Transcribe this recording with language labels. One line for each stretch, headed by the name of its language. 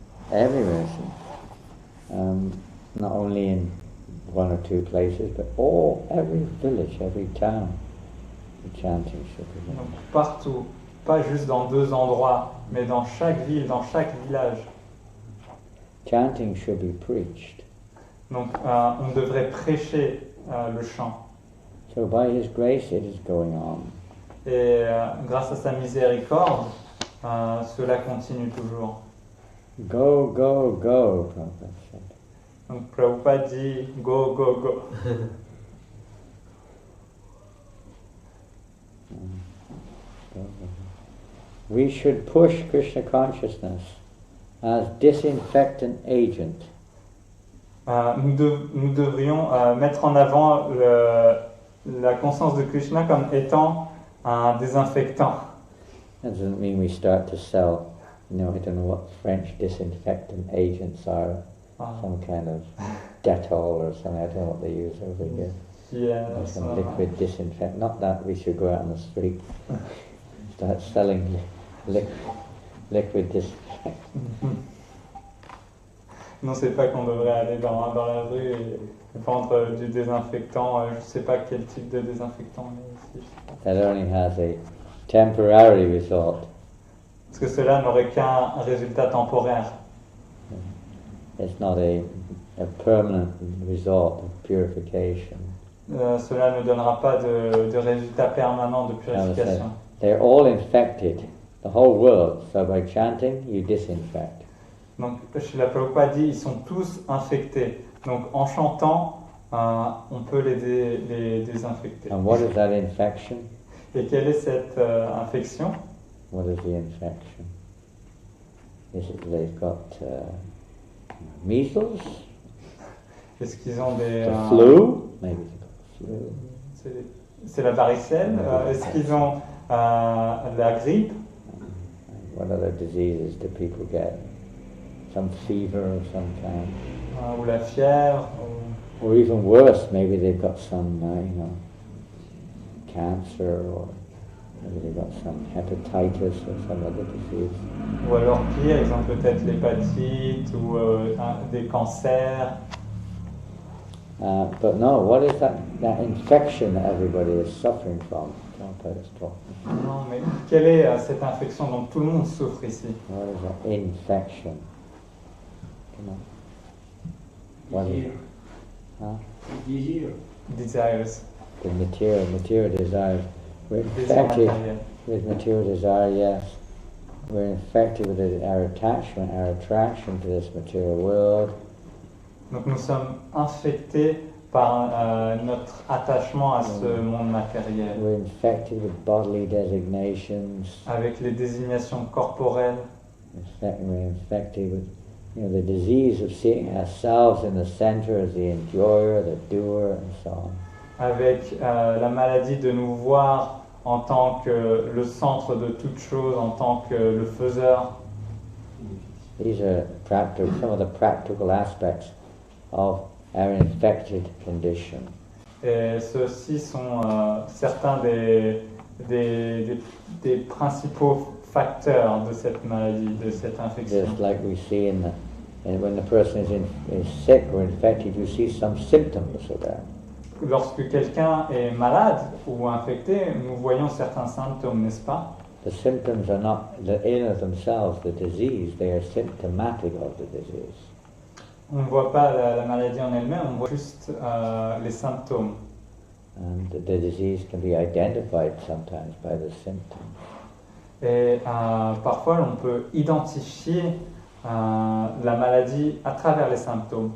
English: Everywhere, not only in one or two places, but every village, every town, the chanting should be there.
French: Donc partout, pas juste dans 2 endroits, mais dans chaque ville, dans chaque village.
English: Chanting should be preached.
French: Donc on devrait prêcher le chant.
English: So by His grace it is going on.
French: Et grâce à sa miséricorde, cela continue toujours.
English: Go, go, go, Prabhupada said.
French: Donc Prabhupada dit
English: go, go, go. Go, go, go. We should push Krishna consciousness as disinfectant agent.
French: Nous devrions mettre en avant la conscience de Krishna comme étant un désinfectant.
English: That doesn't mean we start to sell, I don't know what French disinfectant agents are, some kind of Dettol or something, I don't know what they use over here. Or some liquid disinfectant. Not that we should go out on the street, start selling liquid disinfectant.
French: Non, c'est pas qu'on devrait aller dans la rue et vendre du désinfectant. Je sais pas quel type de désinfectant, mais ici.
English: That only has a temporary result.
French: Parce que cela n'aurait qu'un résultat temporaire.
English: It's not a permanent result of purification.
French: Cela ne donnera pas de résultat permanent de purification.
English: They're all infected, the whole world. So by chanting, you disinfect.
French: Donc, Srila Prabhupada dit, ils sont tous infectés. Donc, en chantant, on peut les désinfecter.
English: And what is that infection?
French: Et quelle est cette infection?
English: What is the infection? Is it they've got measles?
French: Est-ce qu'ils ont des...
English: The flu? Maybe they've got the flu.
French: C'est la varicelle. Est-ce qu'ils ont la grippe?
English: What other diseases do people get? Some fever of some kind.
French: Ou la fièvre?
English: or even worse, maybe they've got some, cancer, or maybe they've got some hepatitis or some other disease.
French: Ou alors pire, ils ont peut-être l'hépatite ou des cancers.
English: But no, what is that infection that everybody is suffering from?
French: Non, mais quelle est cette infection dont tout le monde souffre ici?
English: What is that infection? What is it? Huh? Desires. The material desires. We're infected with material desire, yes. We're infected with our attraction to this material world.
French: Donc nous sommes infectés par notre attachement à ce monde matériel.
English: We're infected with bodily designations.
French: Avec les désignations corporelles.
English: We're infected with the disease of seeing ourselves in the center as the enjoyer, the doer, and so on.
French: Avec la maladie de nous voir en tant que le centre de toute chose, en tant que le faiseur.
English: These are some of the practical aspects of our infected condition.
French: Et ceux-ci sont certains des principaux facteurs de cette maladie, de cette infection.
English: Just like we see when the person is sick or infected, you see some symptoms of that.
French: Lorsque quelqu'un est malade ou infecté, nous voyons certains symptômes, n'est-ce pas?
English: The symptoms are not in of themselves the disease, they are symptomatic of the disease.
French: On ne voit pas la maladie en elle-même, on voit juste les symptômes.
English: And the disease can be identified sometimes by the symptoms.
French: Et parfois, on peut identifier la maladie à travers les symptômes.